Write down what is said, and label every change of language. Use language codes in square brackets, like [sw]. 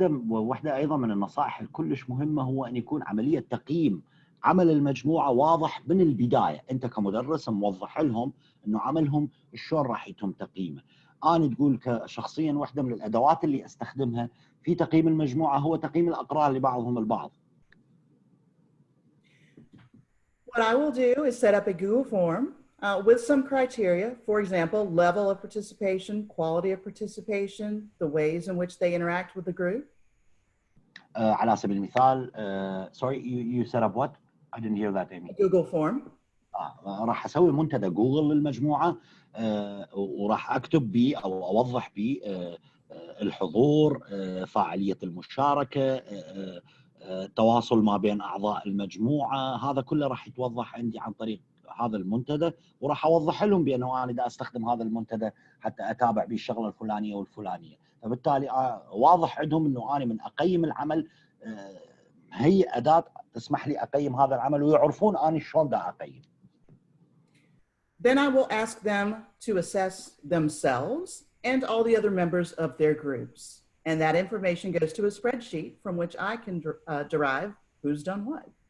[ar] واحدة أيضا من النصائح الكلش مهمة هو أن يكون عملية تقييم عمل المجموعة واضح من البداية. أنت كمدرس موضح لهم أنه عملهم شلون راح يتم تقييمه. أنا تقول كشخصيا واحدة من الأدوات اللي أستخدمها في تقييم المجموعة هو تقييم الأقران لبعضهم البعض. [en] What I will do is set up a Google form with some criteria, for example, level of participation, quality of participation, the ways in which they interact with the group. [ar] على سبيل المثال [en] sorry you set up what? I didn't hear that Amy. A Google form. [ar] راح أسوي منتدى جوجل للمجموعة وراح أكتب بيه أو أوضح بيه الحضور، فاعلية المشاركة، التواصل ما بين أعضاء المجموعة. هذا كله راح يتوضح عندي عن طريق هذا المنتدى، وراح أوضح لهم بأنه أنا دا أستخدم هذا المنتدى حتى أتابع به الشغلة الفلانية والفلانية. فبالتالي واضح عندهم أنه أنا من أقيم العمل هي أداة تسمح لي أقيم هذا العمل ويعرفون أنا شلون دا أقيم. [en] Then I will ask them to assess themselves and all the other members of their groups. And that information goes to a spreadsheet from which I can derive who's done what.